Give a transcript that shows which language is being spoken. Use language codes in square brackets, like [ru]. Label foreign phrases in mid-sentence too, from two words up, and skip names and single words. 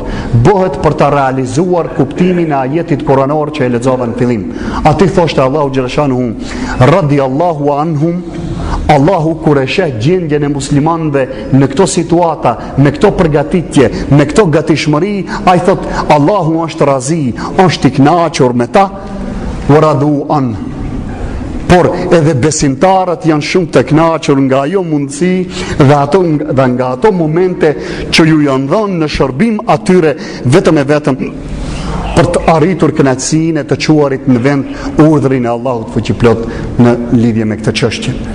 [sq] Bëhet për të realizuar kuptimin e ajetit kuranor që e lexova në fillim. Aty thoshte Allahu xhaleshanuhu [ar] رضي الله عنهم, [sq] Allahu kur e sheh gjendjen e muslimanëve në këto situata, me këto përgatitje, me këto gatishmëri, ai thot Allahu është razi, është i kënaqur me ta, [ar] ورضوا عن. [sq] Por edhe besimtarët janë shumë të kënaqur nga ajo mundësi dhe nga ato momente që ju janë dhënë në shërbim atyre vetëm e vetëm për të arritur kënaqësinë e të quarit në vend urdhrin e Allahut fuqiplot në lidhje me këtë çështje.